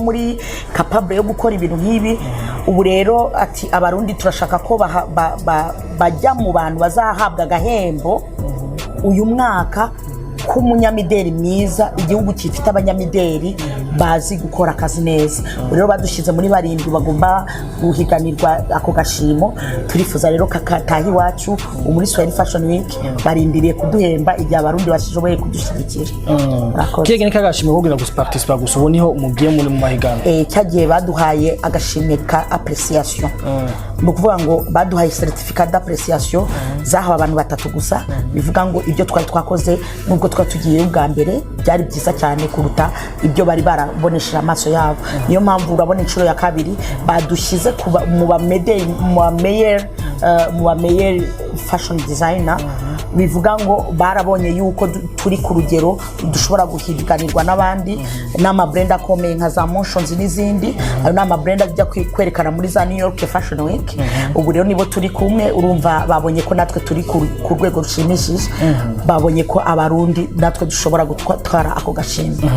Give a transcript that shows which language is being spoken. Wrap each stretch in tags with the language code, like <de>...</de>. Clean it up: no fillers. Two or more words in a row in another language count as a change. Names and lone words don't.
<rw>muri capable yo gukora ibintu nk'ibi ubu rero ati abarundi turashaka ko bajya mu bantu bazahabwa agahembo uyu mwaka k'umunyamideli mwiza igihugu gifite abanyamideli bazi gukora akazi neza rero badushize muri barindwi bagomba guhiganirwa ako gashimo turifuza rero kakatahi wacu muri Swahili Fashion Week barindiriye kuduhemba igihe abarundi bashoboye kudushyigikira kige ni kagashimo kugira guparticipa gusa ubu niho mugiye muri mu mahigano cyagiye baduhaye agashimwe ka appreciation no kuvuga ngo baduhaye</rw> <fr>certificat d'appréciation</fr> <rw>zahawe abantu batatu gusa bivuga ngo ibyo twari twakoze nubwo twatugiye ubwa mbere byari byiza cyane kuruta ibyo bari barabonesha amaso yabo niyo mpamvu urabona inshuro ya kabiri badushize mu ba meilleur</rw> <en>fashion designer</en> <rw>bivuga ngo barabonye yuko turi ku rugero dushobora guhiganirwa n'abandi n'ama brand akomeye nka za Motions n'izindi ayo n'ama brand ajya kwerekana muri za New York Fashion Week ubu rero nibo turi kumwe urumva babonye ko natwe turi ku rwego rushimishije babonye ko abarundi natwe dushobora gutwara ako gashimwe</rw>